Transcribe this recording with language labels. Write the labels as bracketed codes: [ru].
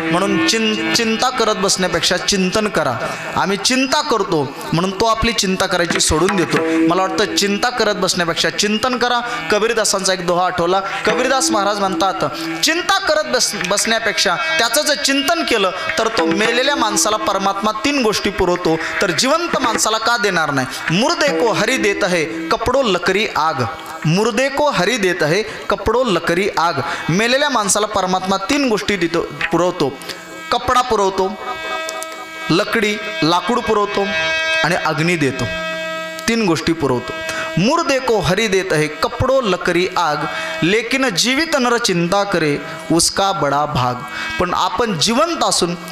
[mr] म्हणून चिंता करत बसण्यापेक्षा चिंतन करा. आम्ही चिंता करतो म्हणून तो आपली चिंता करायची सोडून देतो. मला वाटतं चिंता करत बसण्यापेक्षा चिंतन करा. कबीरदासांचा एक दोहा आठवला. कबीरदास महाराज म्हणतात, चिंता करत बसण्यापेक्षा त्याचं जर चिंतन केलं तर तो मेलेल्या माणसाला परमात्मा 3 गोष्टी पुरवतो, तर जिवंत माणसाला का देणार नाही? [hi] मुर्दे को हरी देत है कपडो लकरी आग. मुर्दे को हरी देत है कपडो लकरी आग. [mr] मेलेल्या माणसाला परमात्मा 3 गोष्टी देतो, पुरवतो. कपडा पुरवतो, लकडी लाकूड पुरवतो, आणि अग्नी देतो. 3 गोष्टी पुरवतो. [hi] मुर्दे को हरी देत है कपडो लकरी आग, लेकिन जीवित नर चिंता करे उसका बडा भाग. [mr] पण आपण जिवंत असून